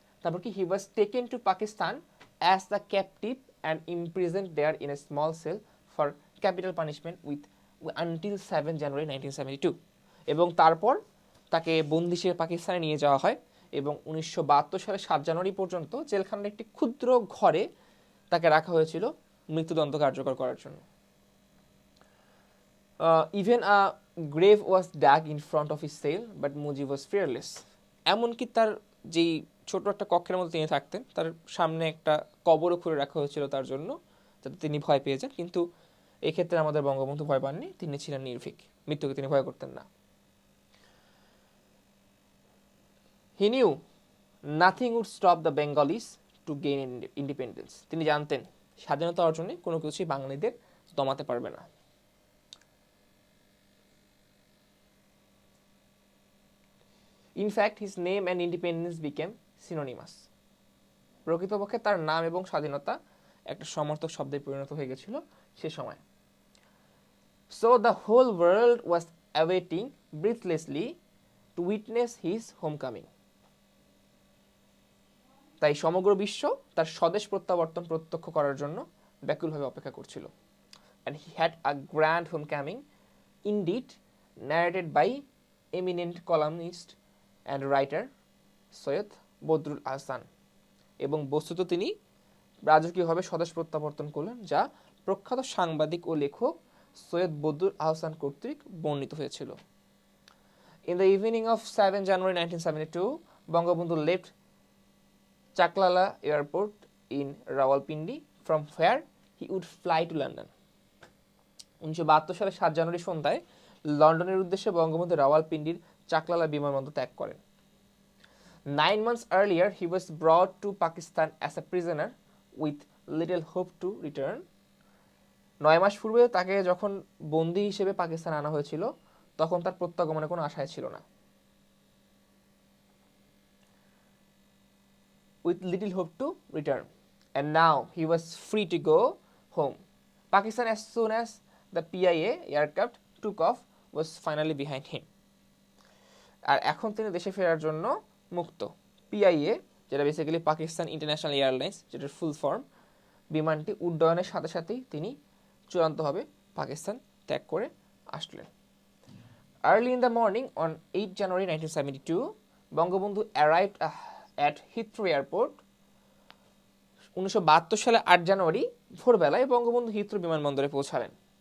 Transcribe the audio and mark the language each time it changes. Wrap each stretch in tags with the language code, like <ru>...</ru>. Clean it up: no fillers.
<bn>তারপর কি,</bn> <en>he was taken to Pakistan as the captive and imprisoned there in a small cell for capital punishment with until 7 January 1972.</en> <bn>এবং তারপর তাকে বন্দি হিসেবে পাকিস্তানে নিয়ে যাওয়া হয় এবং 1972 সালের 7 জানুয়ারি পর্যন্ত জেলখানার একটি ক্ষুদ্র ঘরে তাকে রাখা হয়েছিল মৃত্যুদণ্ড কার্যকর করার জন্য।</bn> <en>Even a grave was dug in front of his cell but Mujib was fearless.</en> <bn>এমনকি তার যেই ছোট একটা কক্ষের মধ্যে তিনি থাকতেন, তার সামনে একটা কবরও খুঁড়ে রাখা হয়েছিল তার জন্য, যাতে তিনি ভয় পেয়ে যান। কিন্তু এক্ষেত্রে আমাদের বঙ্গবন্ধু ভয় পাননি, তিনি ছিলেন নির্ভীক, মৃত্যুকে তিনি ভয় করতেন না।</bn> <en>He knew nothing would stop the Bengalis to gain independence.</en> <bn>তিনি জানতেন স্বাধীনতা অর্জনে কোনো কিছুই বাঙালিদের দমাতে পারবে না।</bn> <en>In fact, his name and independence became synonymous.</en> <bn>প্রকৃতপক্ষে তার নাম এবং স্বাধীনতা একটা সমর্থক শব্দে পরিণত হয়ে গেছিল সে সময়।</bn> <en>So the whole world was awaiting breathlessly to witness his homecoming.</en> <bn>তাই সমগ্র বিশ্ব তার স্বদেশ প্রত্যাবর্তন প্রত্যক্ষ করার জন্য ব্যাকুলভাবে অপেক্ষা করছিল।</bn> <en>And he had a grand homecoming indeed, narrated by eminent columnist and writer Syed Badrul Ahsan.</en> <bn>এবং বস্তুত তিনি রাজকীয়ভাবে স্বদেশ প্রত্যাবর্তন করলেন, যা প্রখ্যাত সাংবাদিক ও লেখক সৈয়দ বদরুল আহসান কর্তৃক বর্ণিত হয়েছিল।</bn> <en>In the evening of 7 January 1972, Bangabandhu left Chaklala Airport in Rawalpindi, from where he would fly to London.</en> <bn>1972 সালের 7 জানুয়ারি সন্ধ্যায় লন্ডনের উদ্দেশ্যে বঙ্গবন্ধু রাওয়ালপিন্ডির চাকলালা বিমানবন্দর ত্যাগ করেন।</bn> <en>9 months earlier, he was brought to Pakistan as a prisoner with little hope to return.</en> <bn>9 মাস পূর্বে তাকে যখন বন্দী হিসেবে পাকিস্তান আনা হয়েছিল, তখন তার প্রত্যাগমনের কোনো আশাই ছিল না।</bn> <en>With little hope to return, and now he was free to go home. Pakistan, as soon as the PIA aircraft took off, was finally behind him.</en> <bn>আর এখন তিনি দেশে ফেরার জন্য মুক্ত। পিআইএ, যেটা বেসিক্যালি পাকিস্তান ইন্টারন্যাশনাল এয়ারলাইন্স, যেটার ফুল ফর্ম, বিমানটি উড্ডয়নের সাথে সাথেই তিনি চূড়ান্তভাবে পাকিস্তান ত্যাগ করে আসলেন।</bn> <en>Early in the morning on 8 January 1972, Bangabandhu arrived at Heathrow Airport.</en> <bn>1972 সালে 8 জানুয়ারি ভোরবেলায় বঙ্গবন্ধু হিথ্রো বিমানবন্দরে পৌঁছালেন।</bn>